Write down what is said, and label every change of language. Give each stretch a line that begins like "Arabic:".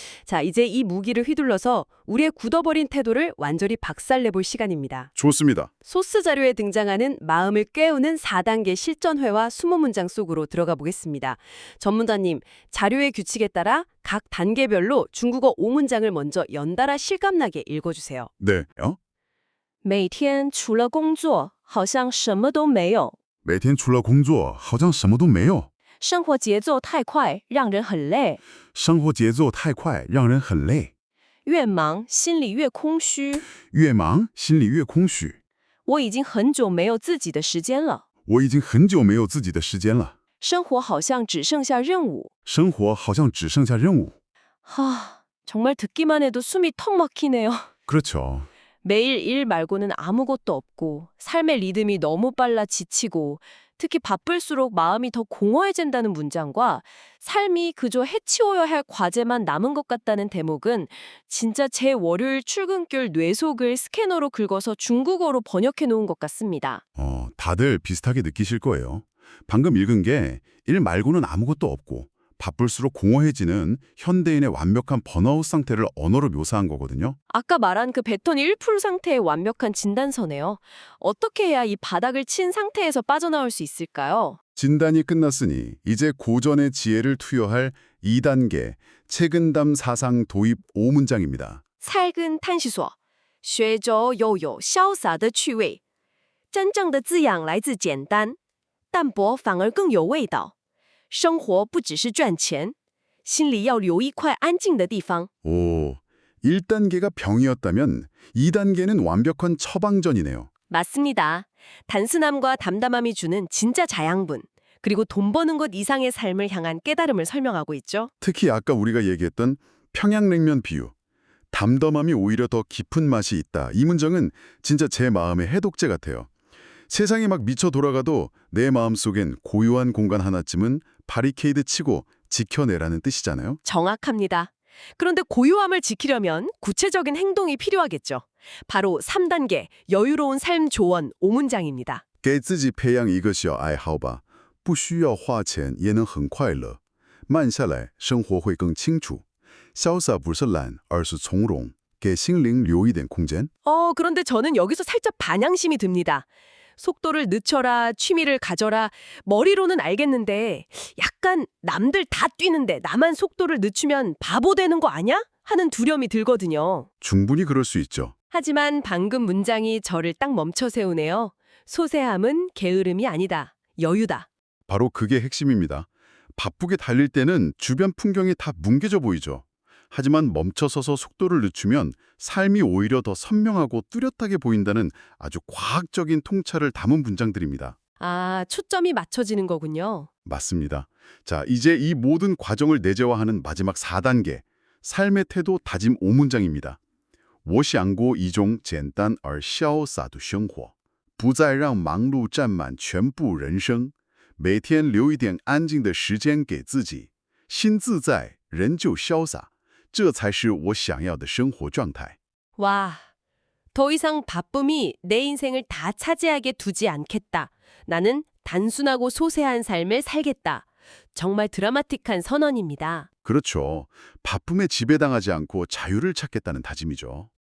Korean: 자, 이제 이 무기를 휘둘러서 우리의 굳어버린 태도를 완전히 박살내볼 시간입니다. 좋습니다. 소스 자료에 등장하는 마음을 꿰우는 4단계 실전회화 20문장 속으로 들어가 보겠습니다. 전문가님, 자료의 규칙에 따라 각 단계별로 중국어 5문장을 먼저 연달아 실감나게 읽어주세요. 네.
Chinese: 每天除了工作好像什么都没有每天除了工作好像什么都没有生活节奏太快让人很累生活节奏太快让人很累越忙心里越空虚越忙心里越空虚我已经很久没有自己的时间了我已经很久没有自己的时间了生活好像只剩下任务生活好像只剩下任务
Korean: 정말 듣기만 해도 숨이 턱 막히네요. 그렇죠. 매일 일 말고는 아무것도 없고 삶의 리듬이 너무 빨라 지치고 특히 바쁠수록 마음이 더 공허해진다는 문장과 삶이 그저 해치워야 할 과제만 남은 것 같다는 대목은 진짜 제 월요일 출근길 뇌속을 스캐너로 긁어서 중국어로 번역해 놓은 것 같습니다. 다들 비슷하게 느끼실 거예요. 방금 읽은 게 일 말고는 아무것도 없고 바쁠수록 공허해지는 현대인의 완벽한 번아웃 상태를 언어로 묘사한 거거든요. 아까 말한 그 배터리 1% 상태의 완벽한 진단서네요. 어떻게 해야 이 바닥을 친 상태에서 빠져나올 수 있을까요? 진단이 끝났으니 이제 고전의 지혜를 투여할 2단계 책은담 사상 도입 5문장입니다.
Chinese: 살근 탄시소, 学着又有潇洒的趣味。真正的滋养来自简单，淡泊反而更有味道。生活不只是赚钱，心里要留一块安静的地方。
Korean: 오, 1단계가 병이었다면 2단계는 완벽한 처방전이네요. 맞습니다. 단순함과 담담함이 주는 진짜 자양분, 그리고 돈 버는 것 이상의 삶을 향한 깨달음을 설명하고 있죠. 특히 아까 우리가 얘기했던 평양냉면 비유. 담담함이 오히려 더 깊은 맛이 있다. 이 문장은 진짜 제 마음의 해독제 같아요. 세상이 막 미쳐 돌아가도 내 마음속엔 고요한 공간 하나쯤은 바리케이드 치고 지켜내라는 뜻이잖아요. 정확합니다. 그런데 고요함을 지키려면 구체적인 행동이 필요하겠죠. 바로 3단계 여유로운 삶 조언 5문장입니다.
Chinese: 给自己培养一个小爱好吧，不需要花钱也能很快乐。慢下来，生活会更清楚。潇洒不是懒，而是从容，给心灵留一点空间。
Korean: 그런데 저는 여기서 살짝 반향심이 듭니다. 속도를 늦춰라, 취미를 가져라, 머리로는 알겠는데 약간 남들 다 뛰는데 나만 속도를 늦추면 바보 되는 거 아냐? 하는 두려움이 들거든요. 충분히 그럴 수 있죠. 하지만 방금 문장이 저를 딱 멈춰 세우네요. 소세함은 게으름이 아니다. 여유다. 바로 그게 핵심입니다. 바쁘게 달릴 때는 주변 풍경이 다 뭉개져 보이죠. 하지만 멈춰서서 속도를 늦추면 삶이 오히려 더 선명하고 뚜렷하게 보인다는 아주 과학적인 통찰을 담은 문장들입니다. 아, 초점이 맞춰지는 거군요. 맞습니다. 자, 이제 이 모든 과정을 내재화하는 마지막 4단계, 삶의 태도 다짐 5문장입니다.
Chinese: 我想过一种简单而潇洒的生活，不再让忙碌占满全部人生，每天留一点安静的时间给自己，心自在，人就潇洒，这才是我想要的生活状态。
Korean: 와, 더 이상 바쁨이 내 인생을 다 차지하게 두지 않겠다. 나는 단순하고 소세한 삶을 살겠다. 정말 드라마틱한 선언입니다. 그렇죠. 바쁨에 지배당하지 않고 자유를 찾겠다는 다짐이죠.